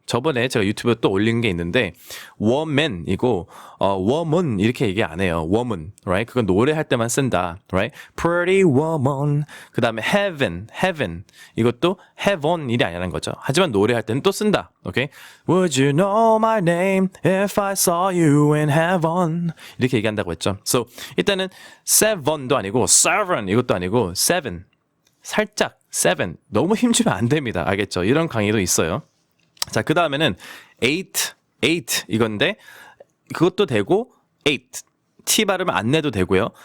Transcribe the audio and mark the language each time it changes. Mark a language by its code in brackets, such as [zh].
[ko] 저번에 제가 유튜브에 또 올린 게 있는데 woman이고 woman 이렇게 얘기 안 해요. [en] woman, right? [ko] 그건 노래할 때만 쓴다, [en] right? Pretty woman. [ko] 그 다음에 heaven, heaven 이것도 heaven 일이 아니라는 거죠. 하지만 노래할 때는 또 쓴다. 오케이? [en] Would you know my name if I saw you in heaven? [ko] 이렇게 얘기한다고 했죠. So 일단은 seven도 아니고 seven 이것도 아니고 seven. 살짝 seven 너무 힘주면 안 됩니다. 알겠죠? 이런 강의도 있어요. 자, 그 다음에는 eight 이건데 그것도 되고 eight T 발음 안 내도 되고요.